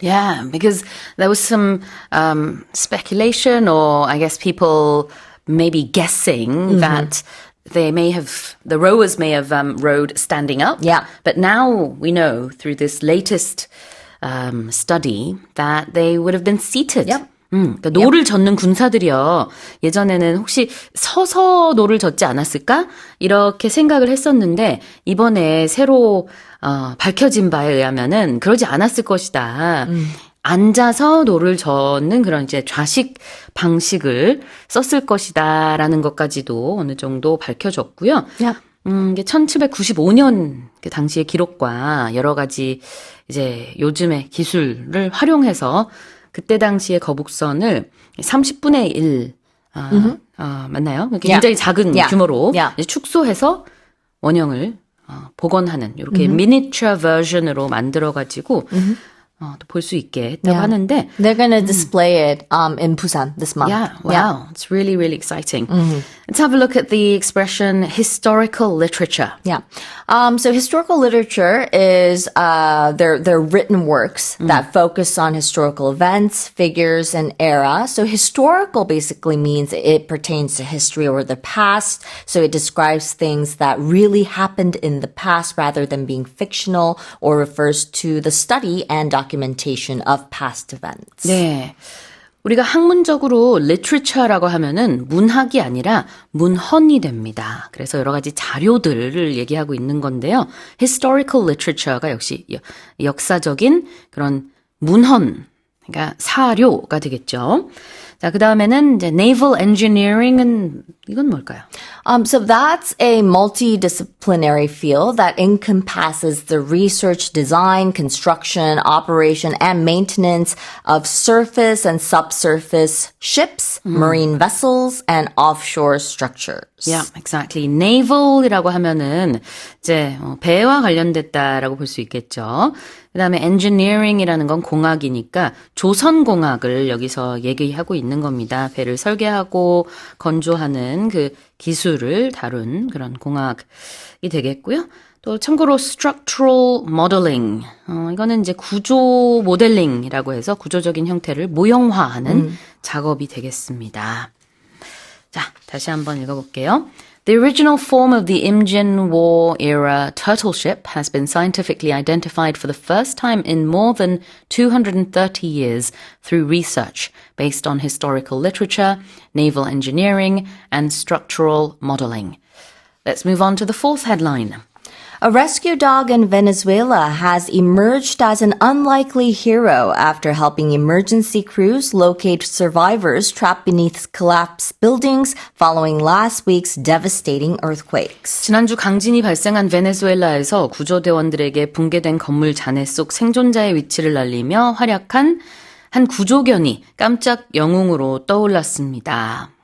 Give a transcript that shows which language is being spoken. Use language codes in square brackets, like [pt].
[en] Yeah, because there was some speculation or I guess people maybe guessing that the rowers may have rowed standing up. Yeah. But now we know through this latest study that they would have been seated. Yep. [ko] 그러니까 노를 젓는 군사들이요. 예전에는 혹시 서서 노를 젓지 않았을까? 이렇게 생각을 했었는데 이번에 새로 밝혀진 바에 의하면은 그러지 않았을 것이다. 앉아서 노를 젓는 그런 이제 좌식 방식을 썼을 것이다라는 것까지도 어느 정도 밝혀졌고요. [en] Yeah. [ko] 이게 1795년 그 당시의 기록과 여러 가지 이제 요즘의 기술을 활용해서 그때 당시의 거북선을 30분의 1 맞나요? 굉장히 작은 규모로 이제 축소해서 원형을 복원하는 이렇게 미니처 버전으로 만들어 가지고 또 볼 수 있게 했다고 하는데 [en] They're going to display it in Busan this month. Yeah, wow. It's really, really exciting. Let's have a look at the expression historical literature. Yeah. So historical literature is they're written works that focus on historical events, figures, and era. So historical basically means it pertains to history or the past. So it describes things that really happened in the past rather than being fictional or refers to the study and documentation of past events. [ko] 네. 우리가 학문적으로 literature라고 하면은 문학이 아니라 문헌이 됩니다. 그래서 여러 가지 자료들을 얘기하고 있는 건데요. historical literature가 역시 역사적인 그런 문헌, 그러니까 사료가 되겠죠. 자, 그 다음에는 이제 naval engineering은 이건 뭘까요? [en] So that's a multidisciplinary field that encompasses the research, design, construction, operation, and maintenance of surface and subsurface ships, marine vessels, and offshore structures. Yeah, exactly. [ko] Naval이라고 하면은 이제 배와 관련됐다라고 볼 수 있겠죠. 그다음에 engineering이라는 건 공학이니까 조선공학을 여기서 얘기하고 있는 겁니다. 배를 설계하고 건조하는 그 기술을 다룬 그런 공학이 되겠고요. 또 참고로 structural modeling. 이거는 이제 구조 모델링이라고 해서 구조적인 형태를 모형화하는 작업이 되겠습니다. 자, 다시 한번 읽어볼게요. [en] The original form of the Imjin War era turtle ship has been scientifically identified for the first time in more than 230 years through research based on historical literature, naval engineering, and structural modeling. Let's move on to the fourth headline. A rescue dog in Venezuela has emerged as an unlikely hero after helping emergency crews locate survivors trapped beneath collapsed buildings following last week's devastating earthquakes. [ko] 지난주 강진이 발생한 베네수엘라에서 구조대원들에게 붕괴된 건물 잔해 속 생존자의 위치를 알리며 활약한 한 구조견이 깜짝 영웅으로 떠올랐습니다.